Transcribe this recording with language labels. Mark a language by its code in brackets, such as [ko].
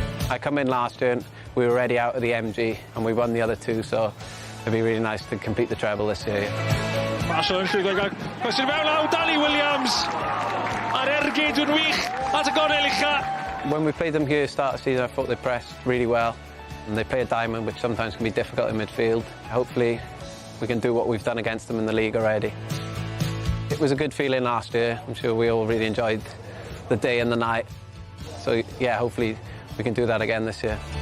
[en] I come in last year and we were already out of the MG and we won the other two, so it'd be really nice to complete the treble this year. [cy] Marshall yn llwyddo gael cwestiwn mewn law, Danny Williams ar ergyd yn wych at y gornel ucha. [en] When we played them here at the start of the season, I thought they pressed really well and they play a diamond, which sometimes can be difficult in midfield. Hopefully we can do what we've done against them in the league already. It was a good feeling last year. I'm sure we all really enjoyed the day and the night. So yeah, hopefully we can do that again this year.